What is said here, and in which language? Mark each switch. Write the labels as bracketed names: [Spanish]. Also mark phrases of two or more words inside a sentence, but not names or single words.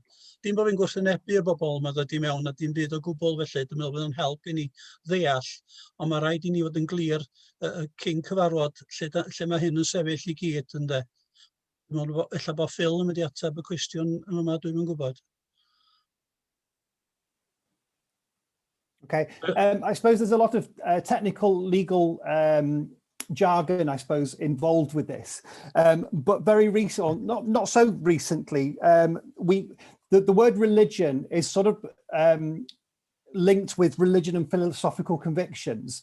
[Welsh] Dim bod fi'n gwrthwynebu'r bobl yma ddod i mewn a dim byd o gwbl felly, dwi'n meddwl bod yn help i ni ddeall, ond mae rhaid i ni fod yn glir cyn cyfarfod lle mae hyn yn sefyll i gyd, ynde. Dwi'n meddwl ella bod Phil yn mynd i ateb y cwestiwn yma, dwi'n yn gwybod. [English] Okay, I suppose there's a lot of technical, legal jargon, I suppose, involved with this. But very recent, not so recently, the word religion is sort of linked with religion and philosophical convictions.